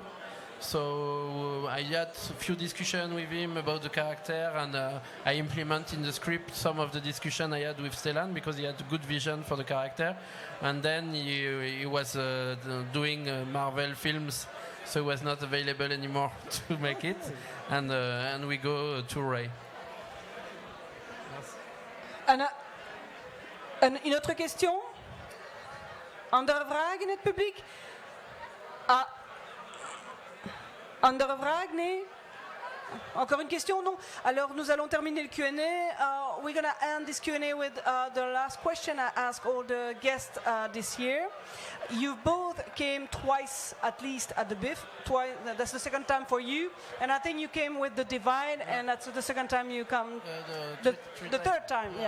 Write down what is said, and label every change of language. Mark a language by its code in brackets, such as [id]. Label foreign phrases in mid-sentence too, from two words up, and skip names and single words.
[en] So I had a few discussions with him about the character, and I implement in the script some of the discussion I had with Stellan because he had a good vision for the character. And then he was doing Marvel films, so he was not available anymore to make it. And we go to Ray. [fr] Une autre question? [nl] Andere vraag in het publiek? Andere vraag? Nee? [fr] Encore une question? Non? Alors nous allons terminer le Q&A. [en] We're going to end this Q&A with the last question I asked all the guests this year. You both came twice at least at the BIF. Twice, that's the second time for you. And I think you came with the Divide, and that's the second time you come. The third time, yeah.